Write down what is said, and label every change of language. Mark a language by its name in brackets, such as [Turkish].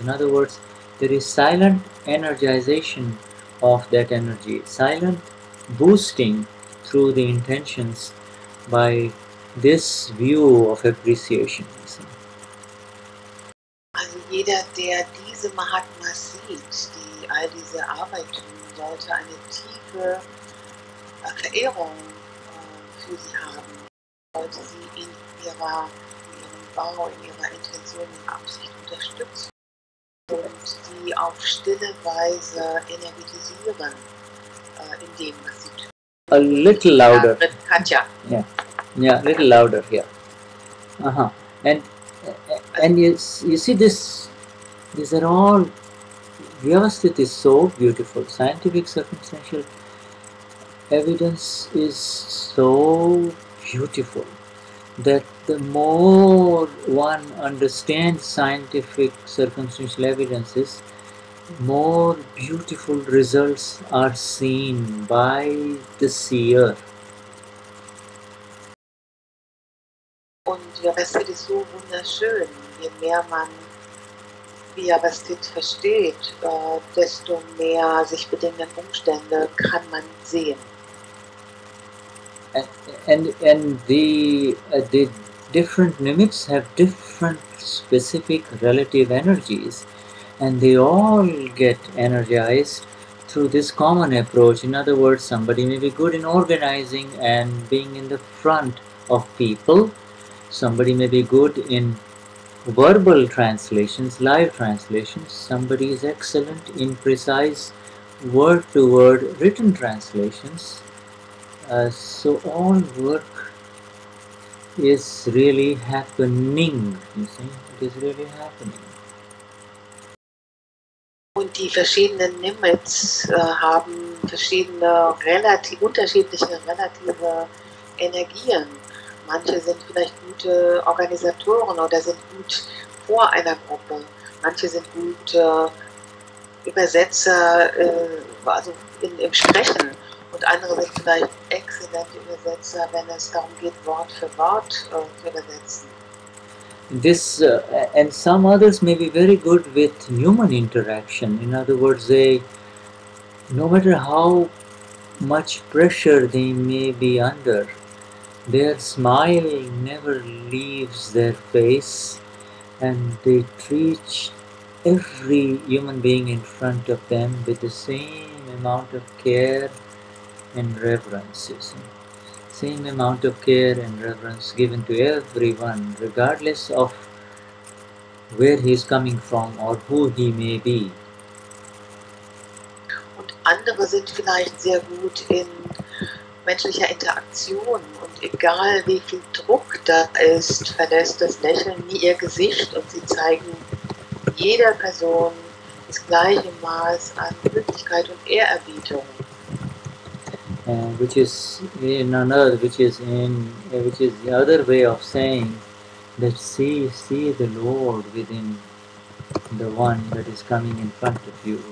[English] In other words, there is silent energization of that energy, silent boosting through the intentions by this view of appreciation. [German] Also jeder, der diese Mahatmas sieht, die all diese Arbeit tun, sollte eine tiefe Verehrung für sie haben, sollte sie in ihrem Bau, in ihrer Intention und Absicht unterstützen und sie auf stille Weise energetisieren in dem, was sie tun. [English] A little louder. Katja. Yeah, a little louder here. Uh-huh. And you see this, these are all, Vyavasthit is so beautiful. Scientific circumstantial evidence is so beautiful that the more one understands scientific circumstantial evidences, more beautiful results are seen by the seer. Und Vyavasthit ist so wunderschön. Je mehr man Vyavasthit versteht, desto mehr sich bedingende Umstände kann man sehen. And the different nimics have different specific relative energies, and they all get energized through this common approach. In other words, somebody may be good in organizing and being in the front of people. Somebody may be good in verbal translations, live translations. Somebody is excellent in precise word-to-word written translations. So all work is really happening, you see, it is really happening. [German] Und die verschiedenen Nimitz haben verschiedene unterschiedliche relative Energien. Manche sind vielleicht gute Organisatoren oder sind gut vor einer Gruppe. Manche sind gut Übersetzer, also im Sprechen. Und andere sind vielleicht exzellente Übersetzer, wenn es darum geht, Wort für Wort zu übersetzen. [English] This and some others may be very good with human interaction. In other words, they, no matter how much pressure they may be under, their smile never leaves their face, and they treat every human being in front of them with the same amount of care and reverence. You see. Same amount of care and reverence given to everyone, regardless of where he is coming from or who he may be. [German] Und andere sind vielleicht sehr gut in menschlicher Interaktion und egal wie viel Druck da ist, verlässt das Lächeln nie ihr Gesicht und sie zeigen jeder Person das gleiche Maß an Höflichkeit und Ehrerbietung. [English] Which is in another, which is the other way of saying that see the Lord within the one that is coming in front of you.